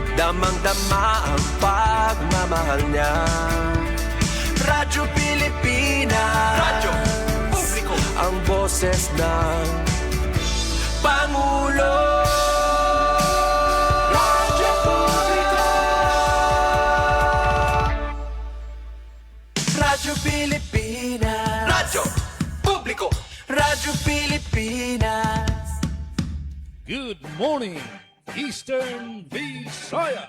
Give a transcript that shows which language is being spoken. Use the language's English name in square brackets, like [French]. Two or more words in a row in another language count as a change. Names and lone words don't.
[Filipino] damang-dama ang pagmamahal niya. Radyo Pilipinas, radyo publiko, ang boses ng Pangulo. Radyo publiko, Radyo Pilipinas, radyo publiko, Radyo Pilipinas. [English] Good morning, Eastern Visaya.